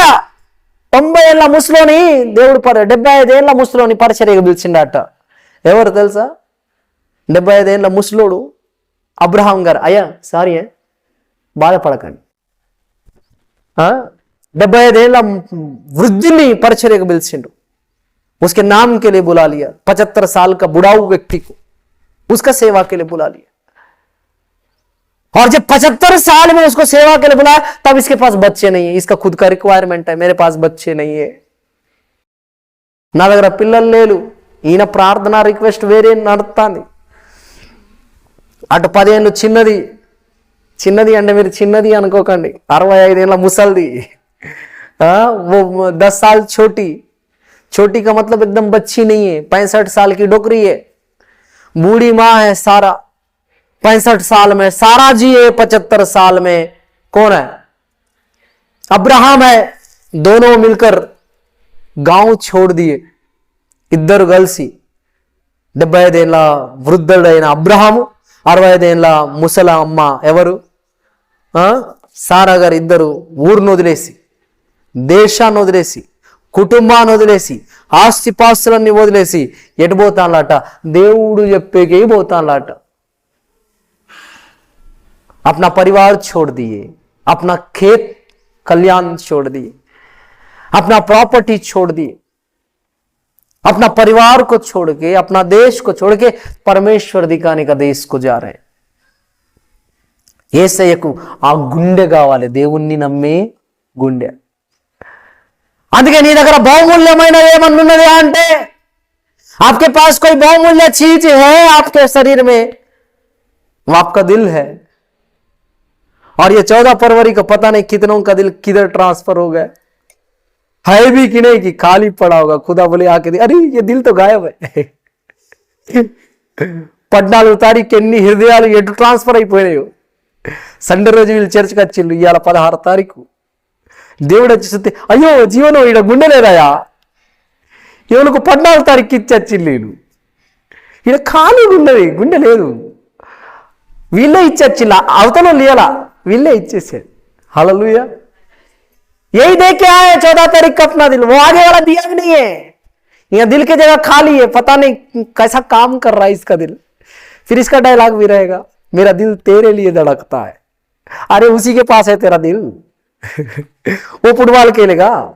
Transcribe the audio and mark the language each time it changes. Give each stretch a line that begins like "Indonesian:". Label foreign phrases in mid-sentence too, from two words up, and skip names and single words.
Telugu: 90 ఏళ్ళ ముసలోని దేవుడు 75 ఏళ్ళ ముసలోని పరిచర్యగా పిలిచిండట. ఎవరు తెలుసా? 75 ఏళ్ళ ముసలోడు అబ్రహాం గారు. అయ్యా సారీ, బాధపడకండి. 75 ఏళ్ళ వృద్ధుల్ని పరిచర్యగా పిలిచిండు.
Hindi: उसके नाम के लिए बुला लिया. 75 साल का बुढ़ाऊ व्यक्ति को उसका सेवा के लिए बुला लिया. और जब 75 साल में उसको सेवा के लिए बुलाया, तब इसके पास बच्चे नहीं है. इसका खुद का रिक्वायरमेंट है, मेरे पास बच्चे नहीं है,
Telugu: నా దగ్గర పిల్లలు లేరు. ఈయన ప్రార్థన రిక్వెస్ట్ వేరే నడుస్తుంది. అటు 10 ఏళ్ళు చిన్నది, చిన్నది అంటే మీరు చిన్నది అనుకోకండి, 65 ఏళ్ళ ముసల్ది.
Hindi: वो 10 साल छोटी, छोटी का मतलब एकदम बच्ची नहीं है. 65 साल की डोकरी है. बूढ़ी माँ है सारा. 65 साल में सारा जी है. 75 साल में कौन है? अब्राहम है. दोनों मिलकर गांव छोड़ दिए.
Telugu: ఇద్దరు కలిసి 75 ఏళ్ళ వృద్ధుడైన అబ్రహాము, 65 ఏళ్ళ ముసల అమ్మ ఎవరు? సారా గారు ఇద్దరు ఊరును వదిలేసి, దేశాన్ని వదిలేసి, కుటుంబాన్ని వదిలేసి, ఆస్తిపాస్తులన్నీ వదిలేసి ఎటు పోతాన్లాట? దేవుడు చెప్పేకే పోతాన్లాట.
Hindi: अपना परिवार छोड़ दिए, अपना खेत कल्याण छोड़ दिए, अपना प्रॉपर्टी छोड़ दिए, अपना परिवार को छोड़ के, अपना देश को छोड़ के परमेश्वर दिखाने का देश को जा रहे हैं.
Telugu: యేసయ్యకు ఆ గుండె కావాలి, దేవుణ్ణి నమ్మే గుండె. అందుకే నీ దగ్గర బహుమూల్యమైన ఏమన్నున్నది అంటే,
Hindi: आपके पास कोई बहुमूल्य चीज है आपके शरीर में, वो आपका दिल है. और ये 14 फरवरी को पता नहीं कितनों का दिल किधर ट्रांसफर हो गया है भी कि नहीं, कि खाली पड़ा होगा. खुदा बोले आके, अरे ये दिल तो गायब है.
Telugu: 14 తారీఖు ఎన్ని హృదయాలు ఎటు ట్రాన్స్ఫర్ అయిపోయినాయో. సండే రోజు వీళ్ళు చర్చకి వచ్చిళ్ళు, ఇవాళ 16 తారీఖు. దేవుడు వచ్చి చూస్తే, అయ్యో జీవనం ఈడ గుండె లేదాయా, ఎవరికి 14 తారీఖు ఇచ్చి వచ్చిళ్ళు. వీళ్ళు ఈడ ఖాళీగా ఉన్నది, గుండె లేదు. వీళ్ళే ఇచ్చి అవతల లేలా, వీళ్ళే ఇచ్చేసాడు. హల్లెలూయా.
Hindi: यही देख के आए 14 तारीख का अपना दिल, वो आगे वाला दिया भी नहीं है. यहाँ दिल की जगह खाली है, पता नहीं कैसा काम कर रहा है इसका दिल. फिर इसका डायलॉग भी रहेगा, मेरा दिल तेरे लिए धड़कता है. अरे उसी के पास है तेरा दिल. वो फुटबॉल खेलेगा.